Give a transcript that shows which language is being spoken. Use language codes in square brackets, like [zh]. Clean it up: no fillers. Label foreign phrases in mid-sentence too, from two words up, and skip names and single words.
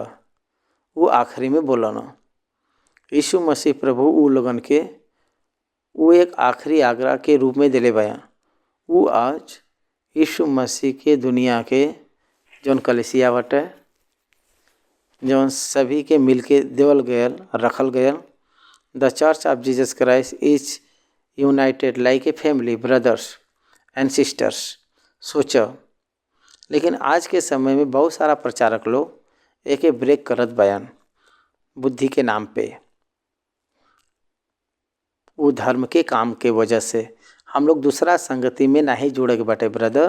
[bho] वो आखिरी में बोलन यीशु मसीह प्रभु वो लोगन के वो एक आखिरी आग्रह के रूप में दिले बयान। वो आज यीशु मसीह के दुनिया के जौन कलिसिया बाटे, जौन सभी के मिल के देवल गयल रखल गयल। [en] The Church of Jesus Christ is united like a family, brothers and sisters. [bho] सोचो, लेकिन आज के समय में बहुत सारा प्रचारक लोग एक ब्रेक करत बयान बुद्धि के नाम पे, वो धर्म के काम के वजह से हम लोग दूसरा संगति में नहीं जुड़े के बाटे ब्रदर।